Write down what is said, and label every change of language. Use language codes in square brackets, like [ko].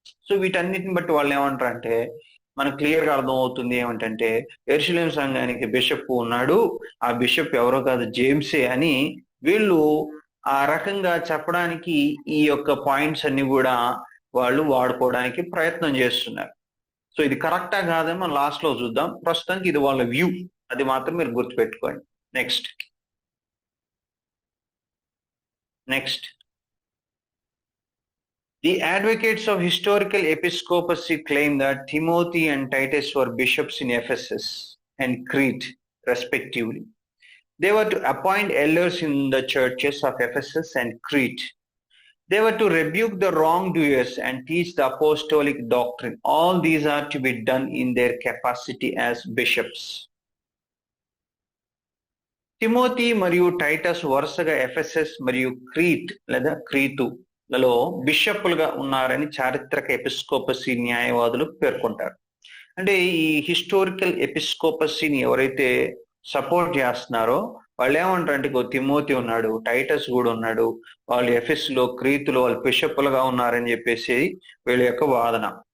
[te] So వీటన్నిటిని బట్టి వాళ్ళు ఏమంటారంటే మనకు క్లియర్ గా అర్థం అవుతుంది ఏమంటే యెరూషలేం సంఘానికి బిషప్ ఉన్నాడు, ఆ బిషప్ ఎవరో కాదు జేమ్సే అని వీళ్ళు ఆ రకంగా చెప్పడానికి ఈ యొక్క పాయింట్స్ అన్ని కూడా వాళ్ళు వాడుకోవడానికి ప్రయత్నం చేస్తున్నారు. సో ఇది కరెక్టా కాదని మనం లాస్ట్ లో చూద్దాం. ప్రస్తుతానికి ఇది వాళ్ళ వ్యూ, అది మాత్రం మీరు గుర్తుపెట్టుకోండి. [en] Next The advocates of historical episcopacy claim that Timothy and Titus were bishops in Ephesus and Crete, respectively. They were to appoint elders in the churches of Ephesus and Crete. They were to rebuke the wrongdoers and teach the apostolic doctrine. All these are to be done in their capacity as bishops. [te] Timothy మరియు Titus వరుసగా Ephesus మరియు Crete లేదా క్రీతులలో బిషప్పులుగా ఉన్నారని చారిత్రక ఎపిస్కోపసీ న్యాయవాదులు పేర్కొంటారు. అంటే ఈ హిస్టారికల్ ఎపిస్కోపసీని ఎవరైతే సపోర్ట్ చేస్తున్నారో వాళ్ళు ఏమంటారంటే తిమోతి ఉన్నాడు, టైటస్ కూడా ఉన్నాడు, వాళ్ళు ఎఫెస్లో క్రీతులో వాళ్ళు బిషప్పులుగా ఉన్నారని చెప్పేసి వీళ్ళ యొక్క వాదన.